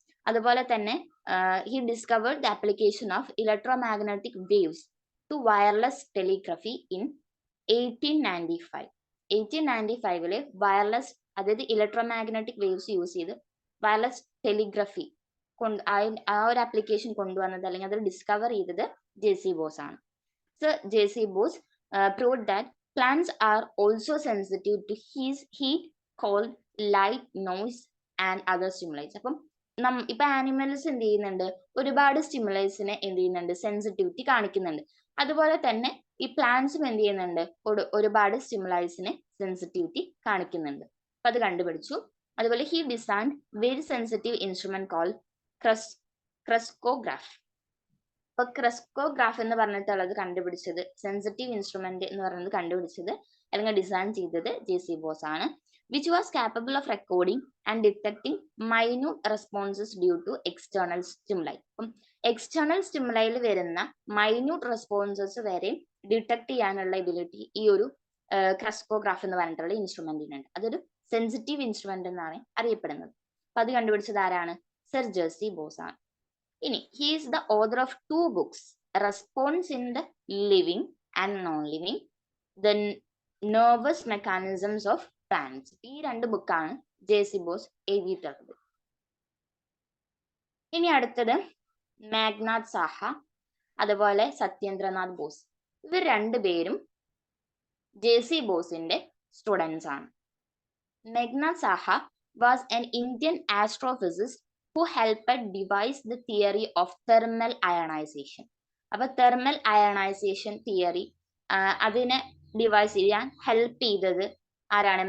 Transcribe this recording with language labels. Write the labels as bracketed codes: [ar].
[ml] അതുപോലെ തന്നെ [en] He discovered the application of electromagnetic waves to wireless telegraphy in 1895. [ml] 1895 wireless, അതായത് electromagnetic waves use ചെയ്ത് wireless ടെലിഗ്രഫി ആ ഒരു ആപ്ലിക്കേഷൻ കൊണ്ടുവന്നത് അല്ലെങ്കിൽ അത് ഡിസ്കവർ ചെയ്തത് ജെ.സി. ബോസ് ആണ്. So JC. [en] Bose proved that plants are also sensitive to heat, cold, light, noise and other stimuli. [ml] അപ്പം ഇപ്പൊ ആനിമൽസ് എന്ത് ചെയ്യുന്നുണ്ട്, ഒരുപാട് സ്റ്റിമുലൈസിനെ എന്ത് ചെയ്യുന്നുണ്ട്, സെൻസിറ്റിവിറ്റി കാണിക്കുന്നുണ്ട്. അതുപോലെ തന്നെ ഈ പ്ലാന്റ്സും എന്ത് ചെയ്യുന്നുണ്ട്, ഒരുപാട് സ്റ്റിമുലൈസിനെ സെൻസിറ്റിവിറ്റി കാണിക്കുന്നുണ്ട്. അപ്പൊ അത് കണ്ടുപിടിച്ചു. അതുപോലെ [en] He designed very sensitive instrument called crescograph. [ml] അപ്പൊ ക്രസ്കോഗ്രാഫ് എന്ന് പറഞ്ഞിട്ടുള്ളത് കണ്ടുപിടിച്ചത്, സെൻസിറ്റീവ് ഇൻസ്ട്രുമെന്റ് എന്ന് പറയുന്നത് കണ്ടുപിടിച്ചത് അല്ലെങ്കിൽ ഡിസൈൻ ചെയ്തത് ജെ.സി. ബോസ് ആണ്. [en] which was capable of recording and detecting minute responses due to external stimuli. [ml] അപ്പം എക്സ്റ്റേണൽ സ്റ്റിമുലൈയിൽ വരുന്ന മൈന്യൂട്ട് റെസ്പോൺസസ് വരെ ഡിറ്റക്ട് ചെയ്യാനുള്ള എബിലിറ്റി ഈ ഒരു ക്രസ്കോഗ്രാഫ് എന്ന് പറഞ്ഞിട്ടുള്ള ഇൻസ്ട്രുമെന്റിനുണ്ട്. അതൊരു സെൻസിറ്റീവ് ഇൻസ്ട്രുമെന്റ് എന്നാണ് അറിയപ്പെടുന്നത്. അപ്പൊ അത് കണ്ടുപിടിച്ചത് ആരാണ്? Sir JC. ബോസ് ആണ്. [en] ഇനി he is the author of 2 books, response in the living and non living, the nervous mechanisms of plants. [ml] ഈ 2 ബുക്കാണ് ജെ.സി. ബോസ് എഴുതിയിട്ടുള്ളത്. ഇനി അടുത്തത് മേഘ്നാഥ് സാഹ അതുപോലെ സത്യേന്ദ്രനാഥ് ബോസ്. ഇവർ 2 പേരും ജെ.സി. ബോസിന്റെ സ്റ്റുഡൻസ് ആണ്. [en] Meghnad Saha was an Indian astrophysicist who helped devise the theory of thermal ionization. [ml] അപ്പൊ തെർമൽ അയണൈസേഷൻ തിയറി അതിനെ ഡിവൈസ് ചെയ്യാൻ ഹെൽപ്പ് ചെയ്തത് ആരാണ്?